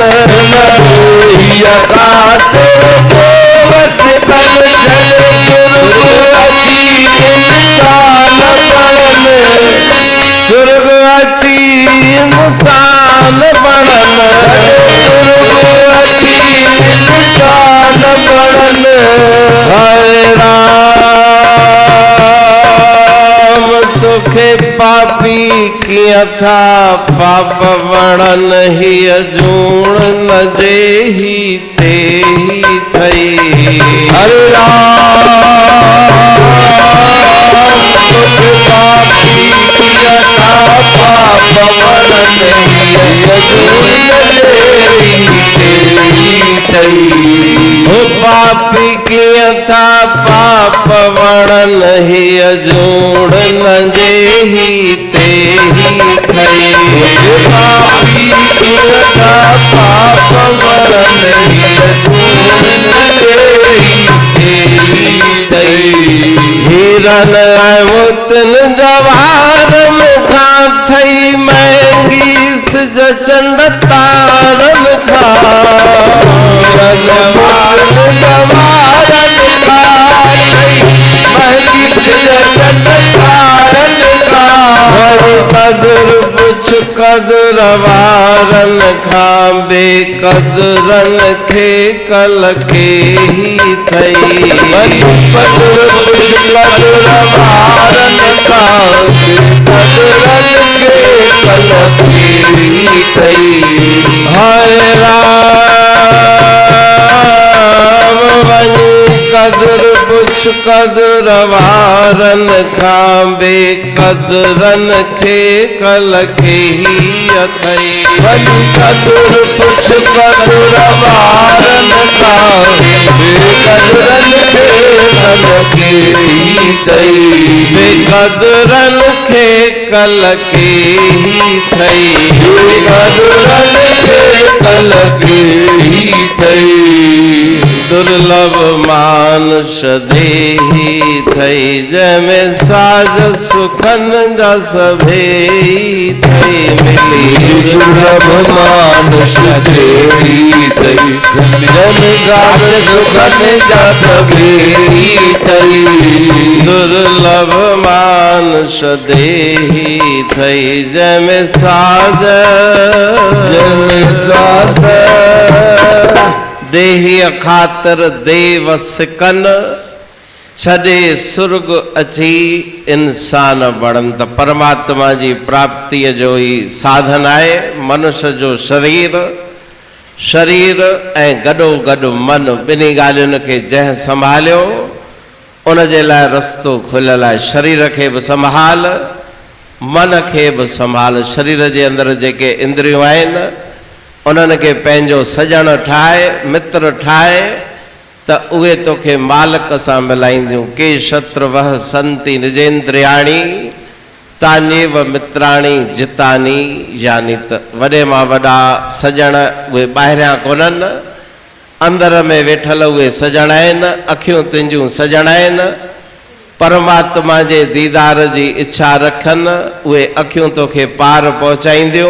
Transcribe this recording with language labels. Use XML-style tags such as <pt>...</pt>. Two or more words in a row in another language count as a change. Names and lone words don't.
<sd>देह ख़ातिर देवस कन छॾ सुर्ग अची इंसान बण। सुर्ग अची इंसान बण। सुर्ग अची इंसान बण। हरे राम तोखे पापी कीअं था पाप वणन। हीअ जूण न जेहि तेहि थई। हरे राम तोखे पापी कीअं था पाप वणन। हीअ जूण न जेहि तेहि थई। हो पापी कीअं था पाप वणन। हीअ जूण न जेहि तेहि थई। पापी कीअं था पाप वणन। हीअ जूण न जेहि तेहि थई। हीरन ऐं मोतिन जवाहरन खां थई महांगी सिज चंड तारन खां। जवाहरन खां थई महांगी सिज चंड तारन खां। कदर पुछ कदर वारन खां, बेकदरन खे कल के ही थई। कदर पुछ कदर वारन खां, बेकदरन खे कल के ही थई। हरे राम वञी कदर पुछ कदर वारन खां, बेकदरन खे कल के ही अथई। वञी कदर पुछ कदर वारन खां, बेकदरन खे कल के ही थई। बेकदरन खे कल के ही थई। बेकदरन खे कल के ही थई। दुर्लभ मानुष देहि थई, जंहिंमें साज सुखन जा सभेई थई मिली। दुर्लभ मानुष देहि थई, जंहिंमें साज सुखन जा सभेई थई। दुर्लभ मानुष देहि थई, जंहिंमें साज देही खातिर देव सिकन छॾे सुर्ग अची इंसान बणनि। त परमात्मा जी प्राप्तिअ जो ई साधन आहे मनुष्य जो शरीर ऐं गॾो गॾु मन, ॿिन्ही ॻाल्हियुनि खे जंहिं संभालियो उन जे लाइ रस्तो खुलियल आहे। शरीर खे बि संभाल, मन खे बि संभाल। शरीर जे अंदरि जेके इंद्रियूं आहिनि उन्हनि खे पंहिंजो सॼण ठाहे, मित्र ठाहे, त उहे तोखे मालिक सां मिलाईंदियूं।</sd> <sa>के शत्रुवः सन्ति निजेन्द्रियाणि तान्येव मित्राणि जितानि यानी।</sa> <sd>त वॾे मां वॾा सॼण उहे ॿाहिरियां कोन्हनि, अंदर में वेठल उहे सॼण आहिनि। अखियूं तुंहिंजूं सॼण आहिनि, परमात्मा जे दीदार जी इच्छा रखनि, उहे अखियूं तोखे पार पहुचाईंदियूं।</sd>